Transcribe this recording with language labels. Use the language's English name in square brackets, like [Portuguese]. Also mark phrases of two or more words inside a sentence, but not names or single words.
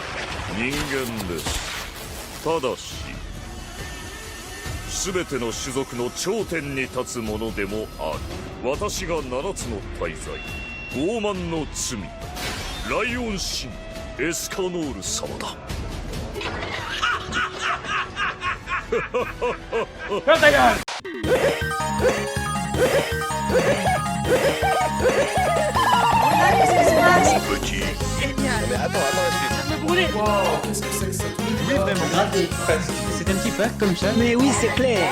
[Japanese] 人間です。ただし全ての種族の頂点に立つものでもある。私が7つの大罪、傲慢の罪、ライオン神エスカノール様だ。 [French] C'est un petit peu comme ça, mais oui, c'est clair.